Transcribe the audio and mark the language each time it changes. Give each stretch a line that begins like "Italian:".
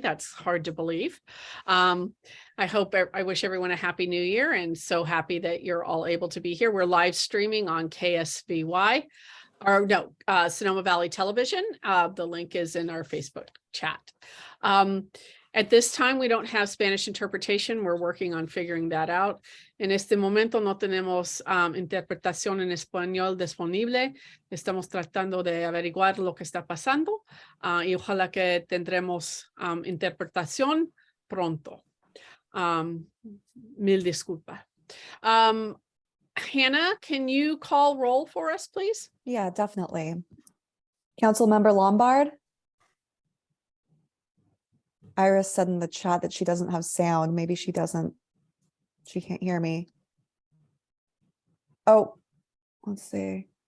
English: That's hard to believe. I wish everyone a happy new year and so happy that you're all able to be here. We're live streaming on KSVY, Sonoma Valley Television. The link is in our Facebook chat. At this time, we don't have Spanish interpretation. We're working on figuring that out.
Spanish: En este momento no tenemos interpretación en español disponible. Estamos tratando de averiguar lo que está pasando y ojalá que tendremos interpretación pronto. Mil disculpas.
English: Hannah, can you call roll for us, please? Yeah, definitely. Councilmember Lombard. Iris said in the chat that she doesn't have sound. Maybe she can't hear me. Oh, let's see.